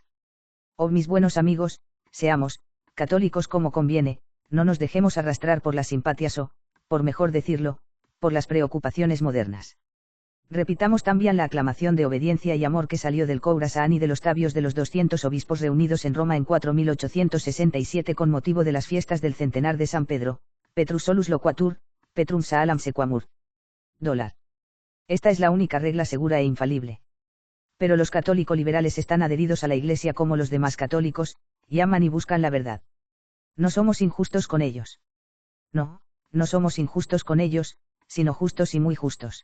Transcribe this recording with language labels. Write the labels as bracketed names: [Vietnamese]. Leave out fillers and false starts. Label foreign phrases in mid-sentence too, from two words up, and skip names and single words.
[Spanish] Oh mis buenos amigos, seamos católicos como conviene, no nos dejemos arrastrar por las simpatias o, por mejor decirlo, por las preocupaciones modernas. Repitamos también la aclamación de obediencia y amor que salió del Khorasan y de los labios de los 200 obispos reunidos en Roma en 4867 con motivo de las fiestas del centenar de San Pedro, [Latin] Petrus solus loquatur, Petrum saalam sequamur. $. [Spanish] Esta es la única regla segura e infalible. Pero los católico-liberales están adheridos a la Iglesia como los demás católicos, y aman y buscan la verdad. No somos injustos con ellos. No, no somos injustos con ellos, sino justos y muy justos.